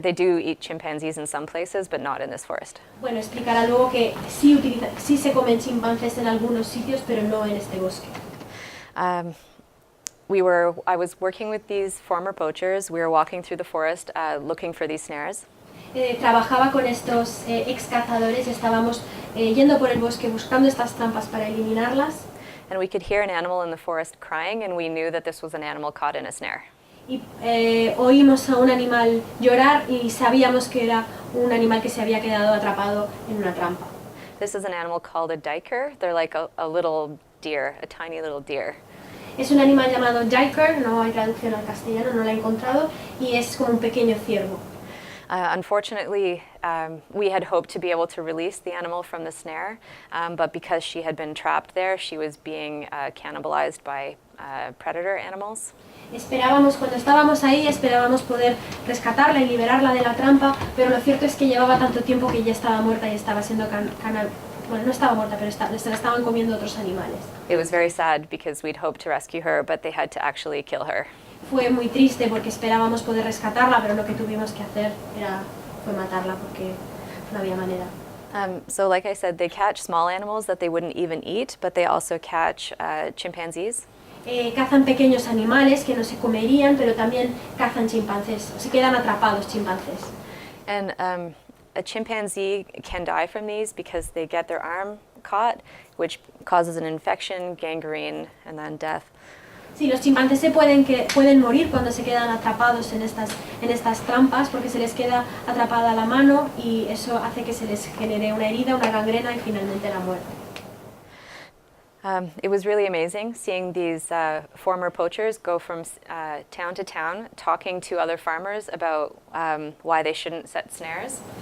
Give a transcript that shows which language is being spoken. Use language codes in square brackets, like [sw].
[en] They do eat chimpanzees in some places, but not in this forest. [es] Bueno, explicará luego que sí se comen chimpancés en algunos sitios, pero no en este bosque. [en] I was working with these former poachers. We were walking through the forest looking for these snares. [es] Trabajaba con estos ex cazadores, estábamos yendo por el bosque buscando estas trampas para eliminarlas. [en] And we could hear an animal in the forest crying, and we knew that this was an animal caught in a snare. [es] Y oímos a un animal llorar y sabíamos que era un animal que se había quedado atrapado en una trampa. [en] This is an animal called a duiker. They're like a little deer, a tiny little deer. [es] Es un animal llamado duiker, no hay traducción al castellano, no la he encontrado, y es como un pequeño ciervo. [en] Unfortunately, we had hoped to be able to release the animal from the snare, but because she had been trapped there, she was being cannibalized by predator animals. [es] Cuando estábamos ahí, esperábamos poder rescatarla y liberarla de la trampa, pero lo cierto es que llevaba tanto tiempo que ya estaba muerta y estaba siendo bueno, no estaba muerta, pero se la estaban comiendo otros animales. [en] It was very sad because we'd hoped to rescue her, but they had to actually kill her. [es] Fue muy triste porque esperábamos poder rescatarla, pero lo que tuvimos que hacer fue matarla porque no había manera. [en] So like I said, they catch small animals that they wouldn't even eat, but they also catch chimpanzees. [es] Cazan pequeños animales que no se comerían, pero también cazan chimpancés, o se quedan atrapados chimpancés. [en] And a chimpanzee can die from these because they get their arm caught, which causes an infection, gangrene, and then death. [es] Sí, los chimpancés pueden morir cuando se quedan atrapados en estas trampas porque se les queda atrapada la mano y eso hace que se les genere una herida, una gangrena y finalmente la muerte. [en] It was really amazing seeing these former poachers go from town to town talking to other farmers about why they shouldn't set snares.